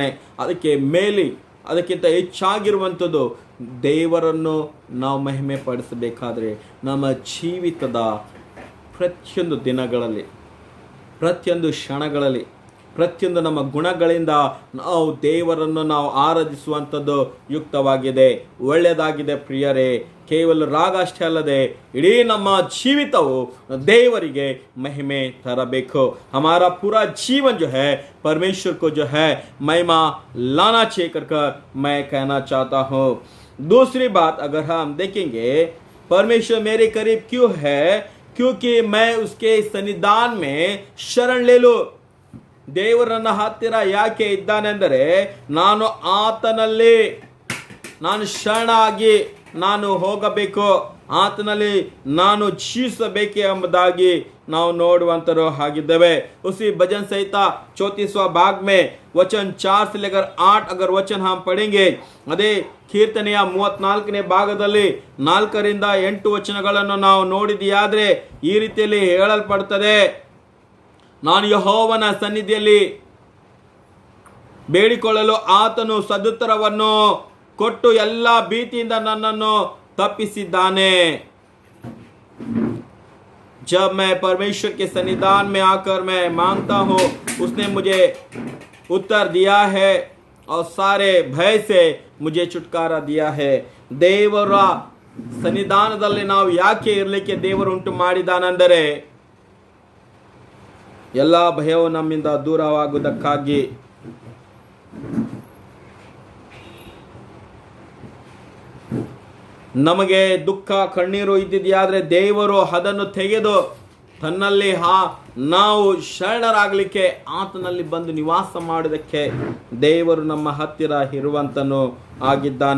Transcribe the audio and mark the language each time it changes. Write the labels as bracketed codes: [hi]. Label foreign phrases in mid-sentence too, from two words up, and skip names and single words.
[kn] ಅದಕ್ಕಿಂತ ಹೆಚ್ಚಾಗಿರುವಂಥದ್ದು ದೇವರನ್ನು ನಾವು ಮಹಿಮೆ ಪಡಿಸಬೇಕಾದ್ರೆ ನಮ್ಮ ಜೀವಿತದ ಪ್ರತಿಯೊಂದು ದಿನಗಳಲ್ಲಿ, ಪ್ರತಿಯೊಂದು ಕ್ಷಣಗಳಲ್ಲಿ, ಪ್ರತಿಯೊಂದು ನಮ್ಮ ಗುಣಗಳಿಂದ ನಾವು ದೇವರನ್ನು ನಾವು ಆರಾಧಿಸುವಂಥದ್ದು ಯುಕ್ತವಾಗಿದೆ, ಒಳ್ಳೆಯದಾಗಿದೆ ಪ್ರಿಯರೇ। ಕೇವಲ ರಾಗ ಅಷ್ಟೇ ಅಲ್ಲದೆ ಇಡೀ ನಮ್ಮ ಜೀವಿತವು ದೇವರಿಗೆ ಮಹಿಮೆ ತರಬೇಕು। [hi] हमारा पूरा जीवन जो है परमेश्वर को जो है महिमा लाना चाहिए कर मैं कहना चाहता हूँ। दूसरी बात अगर हम देखेंगे, परमेश्वर मेरे करीब क्यों है, क्योंकि मैं उसके सन्निधान में शरण ले लूँ। [kn] ದೇವರು ನನ್ನ ಹತ್ತಿರ ಯಾಕೆ ಇದ್ದಾನೆಂದರೆ ನಾನು ಆತನಲ್ಲಿ ಶರಣಾಗಿ ನಾನು ಹೋಗಬೇಕು, ಆತನಲ್ಲಿ ನಾನು ಜೀವಿಸಬೇಕೆ ಎಂಬುದಾಗಿ ನಾವು ನೋಡುವಂತರು ಆಗಿದ್ದೇವೆ। [hi] उसी भजन संहिता 34वां भाग में वचन 4 से लेकर 8 अगर वचन हम पढ़ेंगे, [kn] ಅದೇ ಕೀರ್ತನೆಯ 34ನೇ ಭಾಗದಲ್ಲಿ 4 ರಿಂದ 8 ವಚನಗಳನ್ನು ನಾವು ನೋಡಿದೆಯಾದ್ರೆ ಈ ರೀತಿಯಲ್ಲಿ ಹೇಳಲ್ಪಡುತ್ತದೆ, ನಾನು ಯೆಹೋವನ ಸನ್ನಿಧಿಯಲ್ಲಿ ಬೇಡಿಕೊಳ್ಳಲು ಆತನು ಸದುತ್ತರವನ್ನು ಕೊಟ್ಟು ಎಲ್ಲ ಭೀತಿಯಿಂದ ನನ್ನನ್ನು ತಪ್ಪಿಸಿದ್ದಾನೆ। [hi] जब मैं परमेश्वर के सन्निधान में आकर मैं मांगता हूँ, उसने मुझे उत्तर दिया है और सारे भय से मुझे छुटकारा दिया है। [kn] ದೇವರ ಸನ್ನಿಧಾನದಲ್ಲಿ ನಾವು ಯಾಕೆ ಇರಲಿಕ್ಕೆ ದೇವರು ಉಂಟು ಮಾಡಿದಾನೆಂದರೆ ಎಲ್ಲ ಭಯವು ನಮ್ಮಿಂದ ದೂರವಾಗುವುದಕ್ಕಾಗಿ। ನಮಗೆ ದುಃಖ ಕಣ್ಣೀರು ಇದ್ದಿದೆಯಾದ್ರೆ ದೇವರು ಅದನ್ನು ತೆಗೆದು ತನ್ನಲ್ಲಿ ನಾವು ಶರಣರಾಗಲಿಕ್ಕೆ ಆತನಲ್ಲಿ ಬಂದು ನಿವಾಸ ಮಾಡುವುದಕ್ಕೆ ದೇವರು ನಮ್ಮ ಹತ್ತಿರ ಇರುವಂತನು ಆಗಿದ್ದಾನೆ।